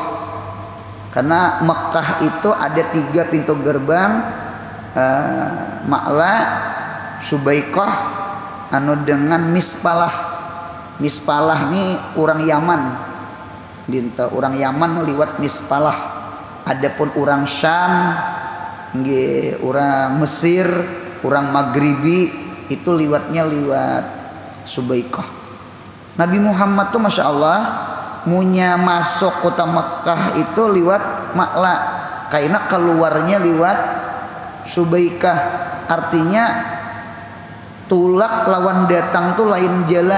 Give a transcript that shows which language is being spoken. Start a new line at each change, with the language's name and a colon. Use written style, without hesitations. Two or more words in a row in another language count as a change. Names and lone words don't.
Indonesian: Karena Mekah itu ada 3 pintu gerbang, Ma'la, Subaiqah, anu dengan Mispalah. Mispalah ini orang Yaman. Orang Yaman liwat Mispalah. Adapun orang Syam, orang Mesir, orang Maghribi itu liwatnya liwat Subaiqah. Nabi Muhammad tuh
Arabic: ما شاء الله
Indonesian: punya masuk kota Mekah itu liwat Ma'la, karena keluarnya liwat Subaiqah.
Banjar: Artinya tulak lawan datang tuh lain jalan.